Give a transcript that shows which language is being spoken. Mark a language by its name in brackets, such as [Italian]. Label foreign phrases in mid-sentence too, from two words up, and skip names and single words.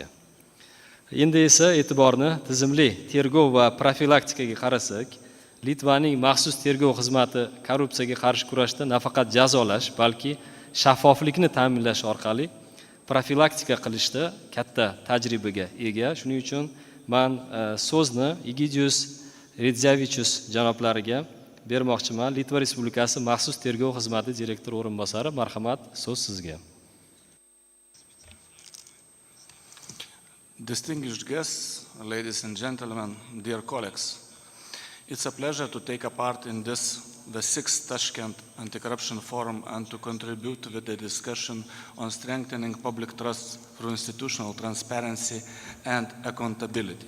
[Uzbek] Endi esa e'tiborni tizimli tergov va profilaktikaga qarasak, Litvaning maxsus tergov xizmati korrupsiyaga qarshi kurashda nafaqat jazolash, balki shaffoflikni ta'minlash orqali profilaktika qilishda katta tajribaga ega. Shuning uchun men so'zni Egidius Redzevichus janoblariga bermoqchiman. Litva Respublikasi maxsus tergov xizmati direktori o'rinbosari, marhamat, so'z sizga. [English] Distinguished guests, ladies and gentlemen, dear colleagues, it's a pleasure to take a part in this, the 6th Toshkent Anti-Corruption Forum, and to contribute to the discussion on strengthening public trust through institutional transparency and accountability.